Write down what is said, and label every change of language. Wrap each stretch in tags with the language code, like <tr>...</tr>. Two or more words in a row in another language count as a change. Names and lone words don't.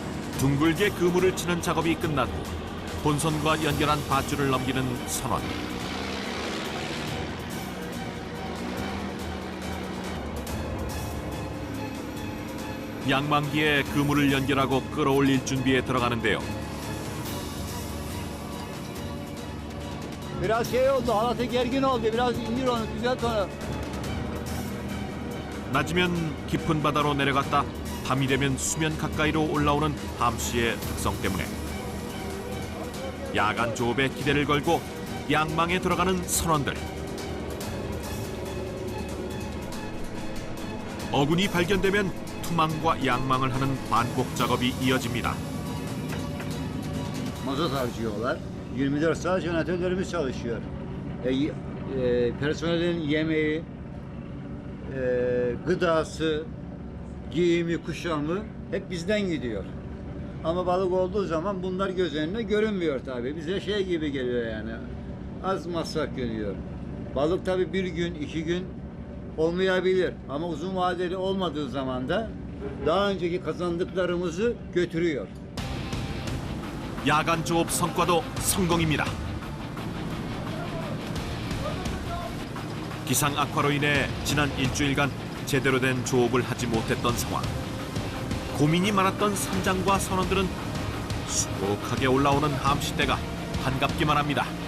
<ko>둥글게 그물을 치는 작업이 끝난 후 본선과 연결한 밧줄을 넘기는 선원. 양망기에 그물을 연결하고 끌어올릴 준비에 들어가는데요.</ko> <tr>Biraz şey oldu, halatı gergin oldu. Biraz indir onu, düzelt onu.</tr> <ko>낮이면 깊은 바다로 내려갔다 밤이 되면 수면 가까이로 올라오는 함씨의 특성 때문에 야간 조업에 기대를 걸고 양망에 들어가는 선원들. 어군이 발견되면 투망과 양망을 하는 반복 작업이 이어집니다.</ko> <tr>Mazot harcıyorlar. 24 saat jeneratörlerimiz çalışıyor. Personelin yemeği, gıdası, giyimi, kuşamı hep bizden gidiyor. Ama balık olduğu zaman bunlar göz önüne görünmüyor tabii. Bize şey gibi geliyor yani. Az masraf geliyor. Balık tabii bir gün, 2 gün olmayabilir. Ama uzun vadeli olmadığı zaman da daha önceki kazandıklarımızı götürüyor.</tr> <ko>야간 조업 성과도 성공입니다. 기상 악화로 인해 지난 일주일간 제대로 된 조업을 하지 못했던 상황. 고민이 많았던 선장과 선원들은 수북하게 올라오는 함시대가 반갑기만 합니다.</ko>